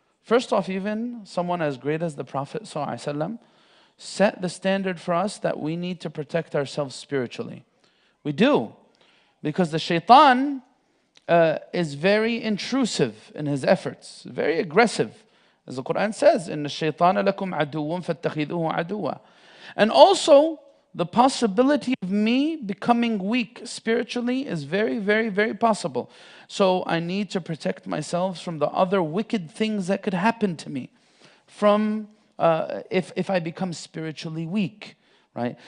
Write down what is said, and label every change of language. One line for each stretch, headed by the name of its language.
English: First off, even someone as great as the Prophet ﷺ set the standard for us that we need to protect ourselves spiritually. We do, because the shaitan is very intrusive in his efforts, very aggressive. As the Quran says,
Arabic: إِنَّ الشَّيْطَانَ لَكُمْ عَدُوٌّ فَاتَّخِذُوهُ عَدُوًّا.
English: And also, the possibility of me becoming weak spiritually is very, very, very possible. So I need to protect myself from the other wicked things that could happen to me, from if I become spiritually weak, right?